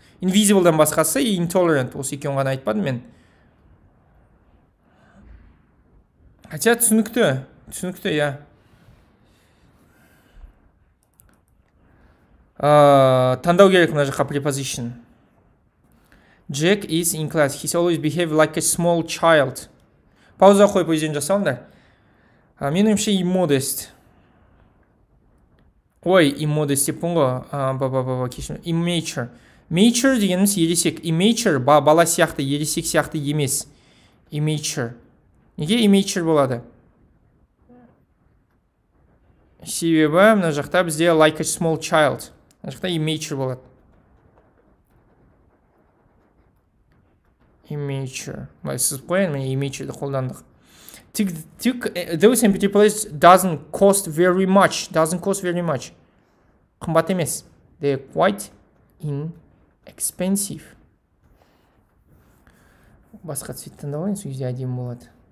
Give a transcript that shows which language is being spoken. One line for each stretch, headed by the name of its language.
Kazakh: Invisible'дан басқасы и intolerant, осы екеуін ғана айтпадым мен. Хотя түсінікті, я. Таңдау керек мына жаққа preposition.
English: Jack is in class. He always behave like a small child.
Kazakh: Пауза қойып өздерін жасауындар. Мен ойымша immodest. Ой, immodest деп ғой. Кешірім. Immature. Mature дегеніміз ересек. Immature бала сияқты, ересек сияқты емес. Immature. Неге immature болады? Себебі мына жақта бізде
English: like a small child.
Kazakh: Мына жақта immature болады. Immature. Сіз қойын, мен immature қолдандық.
English: Those empty places doesn't cost very much.
Kazakh: Қымбат емес.
English: They're quite inexpensive.
Kazakh: Басқа цвет таңдауын, сол кезде әдемі болады.